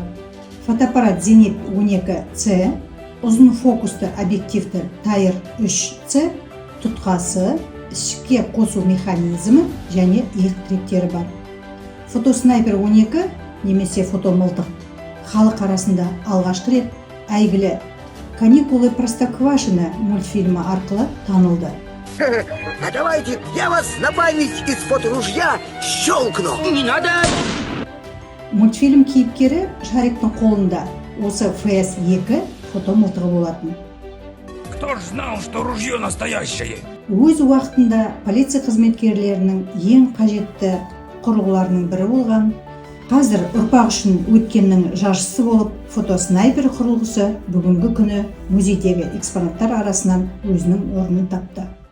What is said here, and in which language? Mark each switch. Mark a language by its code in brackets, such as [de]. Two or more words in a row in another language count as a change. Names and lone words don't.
[kk] Фотоаппарат Зенит 12C, ұзын фокусты объективті Тайр 3C, тұтқасы, ішке қосу механизмі және иық тіректері бар. Фотоснайпер 12 немесе фотомылтық халық арасында алғашқы рет әйгілі «Каникулы Простоквашино» мультфильмі арқылы танылды. [ru] А давайте я вас на память из фоторужья щелкну. Не надо! [kk] Мультфильм кейіпкері Шариктің қолында осы FS2 фотомылтығы болатын. [ru] Кто ж знал, что ружье настоящее? [kk] Өз уақытында полиция қызметкерлерінің ең қажетті құрылғыларының бірі болған, қазір ұрпақ үшін өткеннің жаршысы болып, фотоснайпер құрылғысы бүгінгі күні музейдегі экспонаттар арасынан өзінің орнын тапты.